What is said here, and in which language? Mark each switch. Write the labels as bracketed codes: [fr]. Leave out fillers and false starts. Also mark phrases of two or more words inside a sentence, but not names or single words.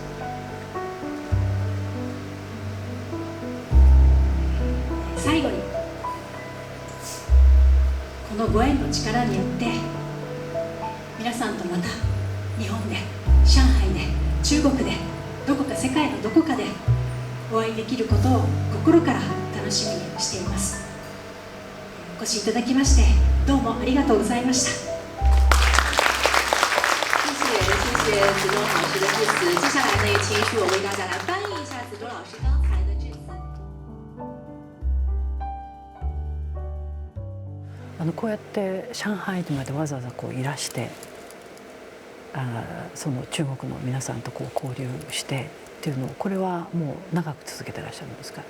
[ja] 最後にこのご縁の力によって皆さんとまた日本で、上海で、中国で、どこか世界のどこかでお会いできることを心から楽しみにしています。お越しいただきましてどうもありがとうございました。 [zh] 谢谢子东老师的致辞。接下来呢，也请允许我为大家来翻译一下子东老师刚才的致辞。 [ja] こうやって上海にまでわざわざいらして、その中国の皆さんと交流してっていうのを、これはもう長く続けてらっしゃるんですか